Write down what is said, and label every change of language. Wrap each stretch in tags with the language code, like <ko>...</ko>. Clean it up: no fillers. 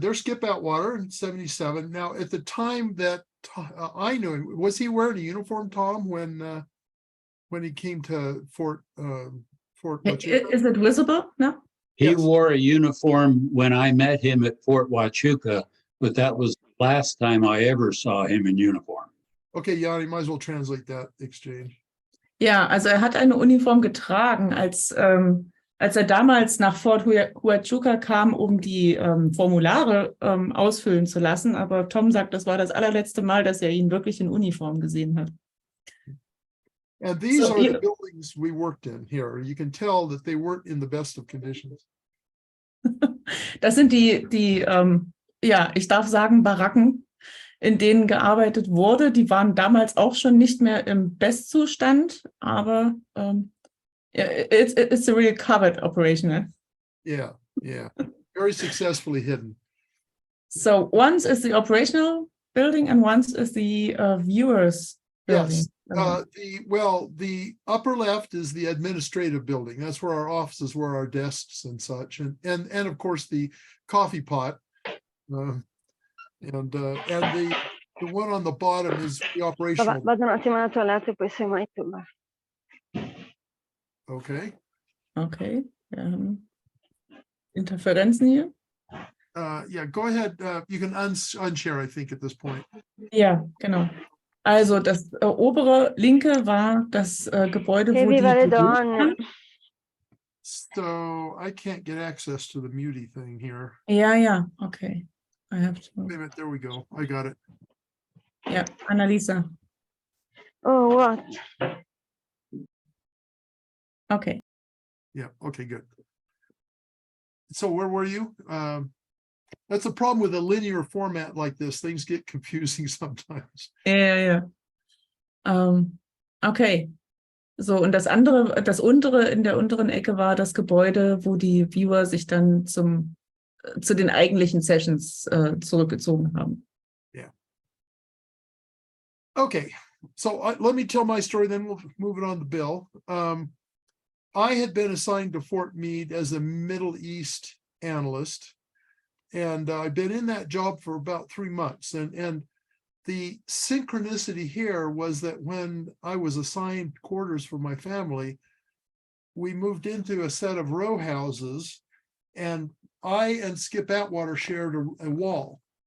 <en>There's Skip Atwater in 77. Now, at the time that I knew him, was he wearing a uniform, Tom, when he came to Fort Huachuca? Is it visible? No? He Yes. wore a uniform when I met him at Fort Huachuca, but that was the last time I ever saw him in uniform. Okay, Yanni, might as well translate that exchange.</en> <de>Ja, also er hat eine Uniform getragen, als er damals nach Fort Huachuca kam, um die Formulare ausfüllen zu lassen. Aber Tom sagt, das war das allerletzte Mal, dass er ihn wirklich in Uniform gesehen hat.</de> <en>And these So are the buildings we worked in here. You can tell that they weren't in the best of conditions.</en> <de>Das sind die ja, ich darf sagen, Baracken, in denen gearbeitet wurde. Die waren damals auch schon nicht mehr im Bestzustand, aber</de> <en>it's a real covered operation. Eh? Yeah, yeah. Very successfully hidden. So once is the operational building and once is the viewers building. Yes. The upper left is the administrative building. That's where our offices were, our desks and such, and of course the coffee pot. And the one on the bottom is the operational.</en> <it>Vado un attimo alla toilette e poi sei mai tu.</it> <en>Okay.</en> <de>Okay. Interferenzen hier.</de> <en>Yeah, go ahead. You can unshare, I think, at this point.</en> <de>Ja, genau. Also das obere linke war das Gebäude, wo die</de> <it>Viva le</it> <de>Büros</de> <it>donne.</it> <de>waren.</de> <en>So I can't get access to the muty thing here. Ja, okay. I have to. Wait a minute, there we go. I got it.</en> <de>Ja, Annalisa.</de> <en>Oh, what? Okay. Yeah, okay, good. So where were you? That's the problem with a linear format like this. Things get confusing sometimes.</en> <de>Ja. Okay. So, und das untere, in der unteren Ecke war das Gebäude, wo die Viewer sich dann zu den eigentlichen Sessions zurückgezogen haben.</de> <en>Yeah. Okay, so let me tell my story, then we'll move it on to Bill. I had been assigned to Fort Meade as a Middle East analyst, and I've been in that job for about 3 months. And the synchronicity here was that when I was assigned quarters for my family, we moved into a set of row houses, and I and Skip Atwater shared a wall.</en>